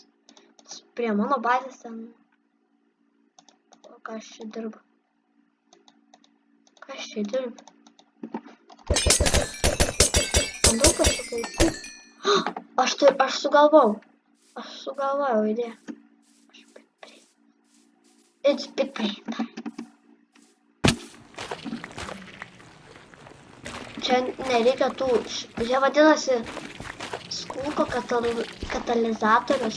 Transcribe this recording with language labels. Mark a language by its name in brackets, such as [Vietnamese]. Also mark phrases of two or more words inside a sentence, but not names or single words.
[Lithuanian] Prie mano bazės ten... O ką aš čia dirbu? Ką aš čia dirbu? Bandau pasitaisyti. Aš sugalvojau idėją. [English] It's big brain time. [Lithuanian] Čia nereikia tų, jie vadinasi skulko katalizatorius.